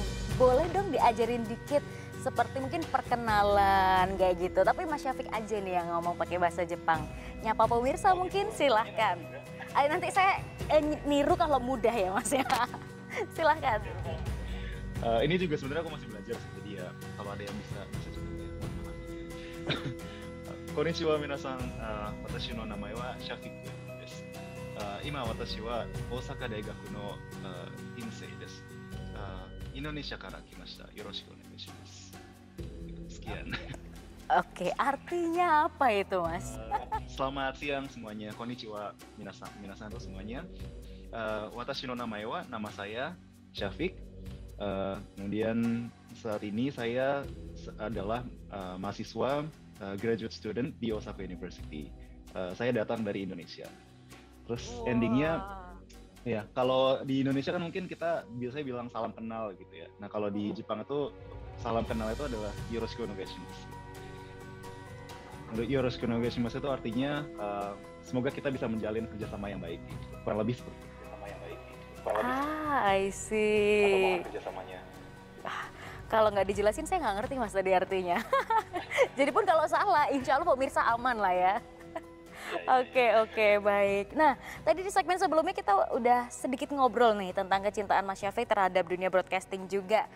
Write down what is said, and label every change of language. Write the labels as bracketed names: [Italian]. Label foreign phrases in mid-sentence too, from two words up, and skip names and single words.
[Indonesian] Boleh dong diajarin dikit, seperti mungkin perkenalan kayak gitu. Tapi Mas Syafiq aja nih yang ngomong pakai bahasa Jepang. Nyapa pemirsa mungkin silahkan. Nanti saya niru kalau mudah ya Mas ya. Silahkan. Ini juga sebenarnya aku masih belajar sih, jadi ya kalau ada yang bisa juga ya. [Japanese] こんにちは皆さん、私の名前はSyafiqです. 今私は大阪大学の院生です. Indonesiaから来ました。よろしくお願いします. [Indonesian] Sekian. Oke, artinya apa itu, Mas? Selamat siang semuanya. [Japanese] こんにちは皆さん [Indonesian] itu semuanya. [Japanese] 私の名前は, [Indonesian] nama saya Syafiq. Kemudian saat ini saya adalah mahasiswa [English] graduate student [Indonesian] di Osaka University. Saya datang dari Indonesia. Terus endingnya, ya kalau di Indonesia kan mungkin kita biasanya bilang salam kenal gitu ya. Nah kalau di Jepang itu salam kenal itu adalah [Japanese] よろしくお願いします. [Indonesian] Untuk [Japanese] よろしくお願いします [Indonesian] itu artinya semoga kita bisa menjalin kerjasama yang baik. Kurang lebih seperti itu. [English] I see. [Indonesian] Kerjasamanya. Kalau nggak dijelasin saya nggak ngerti Mas tadi artinya. Jadi pun kalau salah, [Arabic] إن شاء الله [Indonesian] pemirsa aman lah ya. Oke, baik. Nah, tadi di segmen sebelumnya kita udah sedikit ngobrol nih tentang kecintaan Mas Syafiq terhadap dunia broadcasting juga.